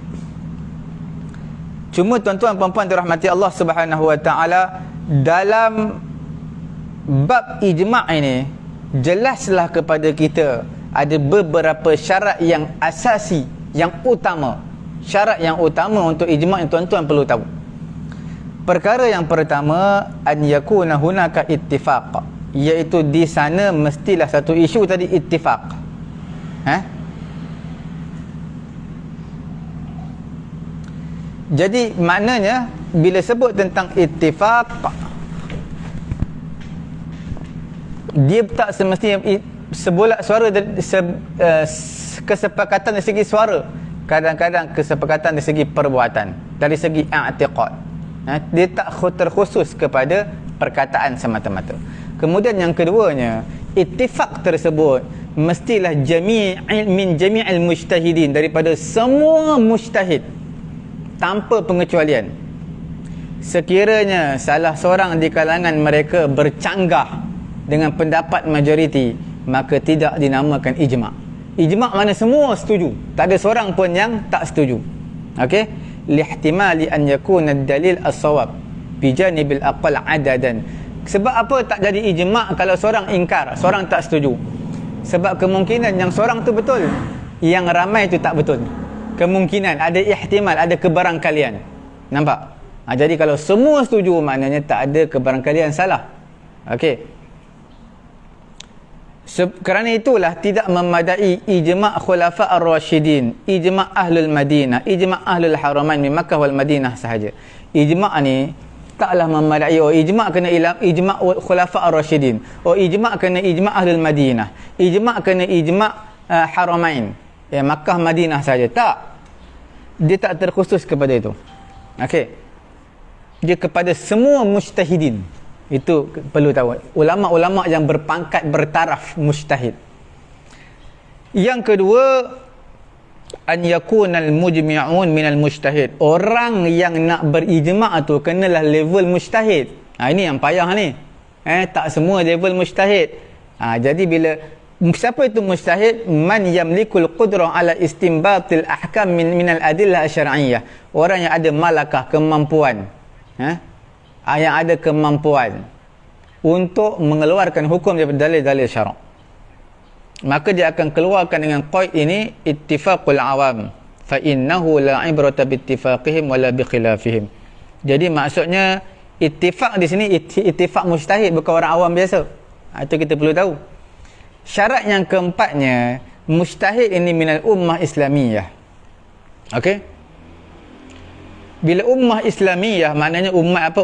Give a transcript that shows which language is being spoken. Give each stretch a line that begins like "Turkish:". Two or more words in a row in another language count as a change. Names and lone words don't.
Malay: Cuma tuan-tuan puan-puan dirahmati Allah
Arabic: سبحانه وتعالى,
Malay: dalam bab ijma' ini jelaslah kepada kita ada beberapa syarat yang asasi, yang utama. Syarat yang utama untuk ijma' yang tuan-tuan perlu tahu. Perkara yang pertama,
Arabic: أن يكون هناك اتفاق,
Malay: iaitu di sana mestilah satu isu tadi ittifaq. Jadi maknanya bila sebut tentang ittifaq, dia tak semestinya sebulat suara, kesepakatan dari segi suara. Kadang-kadang kesepakatan dari segi perbuatan, dari segi i'tiqad. Dia tak terkhusus kepada perkataan semata-mata. Kemudian yang keduanya, ittifaq tersebut mestilah
Arabic: من جميع المجتهدين,
Malay: daripada semua mujtahid tanpa pengecualian. Sekiranya salah seorang di kalangan mereka bercanggah dengan pendapat majoriti, maka tidak dinamakan ijma'. Ijma' mana semua setuju, tak ada seorang pun yang tak setuju. Okey,
Arabic: لاحتمال أن يكون الدليل الصواب بجانب الأقل عددا.
Malay: Sebab apa tak jadi ijma' kalau seorang ingkar, seorang tak setuju? Sebab kemungkinan yang seorang tu betul, yang ramai tu tak betul. Kemungkinan, ada ihtimal, ada kebarangkalian. Nampak? Jadi kalau semua setuju, maknanya tak ada kebarangkalian salah. Okey. Kerana itulah tidak memadai ijma'
Arabic: خلفاء الراشدين,
Malay: ijma'
Arabic: أهل المدينة,
Malay: ijma'
Arabic: أهل الحرمين
Malay: di
Arabic: مكة والمدينة
Malay: sahaja. Ijma' ni taklah memadai. Oh, ijma' kena ijma'
Arabic: خلفاء الراشدين.
Malay: Oh, ijma' kena ijma'
Arabic: أهل المدينة.
Malay: Ijma' kena ijma' Haramain. Ya, Makkah Madinah saja. Tak. Dia tak terkhusus kepada itu. Okey. Dia kepada semua mujtahidin. Itu perlu tahu. Ulama-ulama yang berpangkat bertaraf mujtahid. Yang kedua,
Arabic: أن يكون المجمعون من المجتهد.
Malay: Orang yang nak berijma' tu kenalah level mujtahid. Ini yang payah ni. Tak semua level mujtahid. Jadi bila siapa itu mujtahid?
Arabic: من يملك القدرة على استنباط الأحكام من الأدلة الشرعية.
Malay: Orang yang ada malakah, kemampuan. Yang ada kemampuan untuk mengeluarkan hukum daripada dalil-dalil syarak, maka dia akan keluarkan dengan qaid ini,
Arabic: اتفاق العوام فإنه لا عبرة باتفاقهم ولا بخلافهم.
Malay: Jadi maksudnya ittifaq di sini ittifaq mujtahid, bukan orang awam biasa. Itu kita perlu tahu. Syarat yang keempatnya, mujtahid ini
Arabic: من الأمة الإسلامية.
Malay: Okey. Bila ummah Islamiyah, maknanya umat apa?